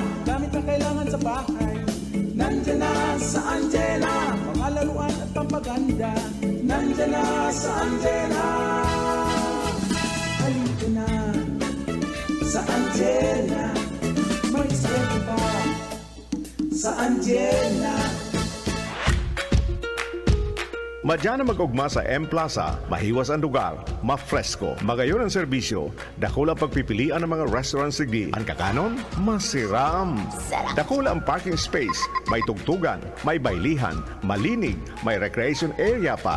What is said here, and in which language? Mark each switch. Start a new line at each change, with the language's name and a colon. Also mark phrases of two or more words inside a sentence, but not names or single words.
Filipino: Gamit na kailangan sa bahay, nandyan na sa Angela. Mga laruan at pampaganda, nandyan na sa Angela. Halika na sa Angela, may sweldo pa sa Angela.
Bikol: Madyan na mag-ugma sa M-Plaza, mahiwas ang lugar, mafresko, magayon ang serbisyo, dakula pagpipilian ng mga restaurant sigdi. Ang kakanon, masiram. Dakula ang
English: parking space,
Bikol: may tugtugan, may baylihan, malinig, may
English: recreation area
Bikol: pa.